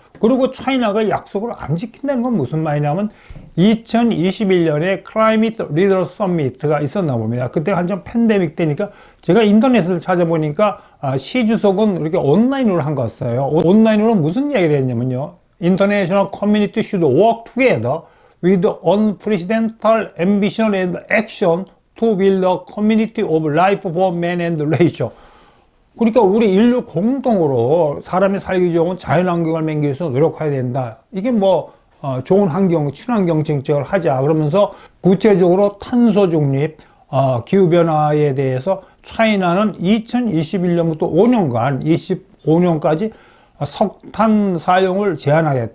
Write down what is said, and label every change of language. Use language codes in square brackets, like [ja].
[ko] 그리고 차이나가 약속을 안 지킨다는 건 무슨 말이냐면 2021년에 클라이밋 리더 서미트가 있었나 봅니다. 그때 한참 팬데믹 때니까 제가 인터넷을 찾아보니까 시 주석은 이렇게 온라인으로 한 거였어요. 온라인으로 무슨 얘기를 했냐면요. [en] International community should work together with unprecedented ambition and action to build a community of life for man and nature. [ko] 그러니까 우리 인류 공동으로 사람이 살기 좋은 자연환경을 만들기 위해서 노력해야 된다. 이게 좋은 환경, 친환경 정책을 하자. 그러면서 구체적으로 탄소 중립, 기후변화에 대해서 차이나는 2021년부터 5년간, 25년까지 석탄 사용을 제한하겠다.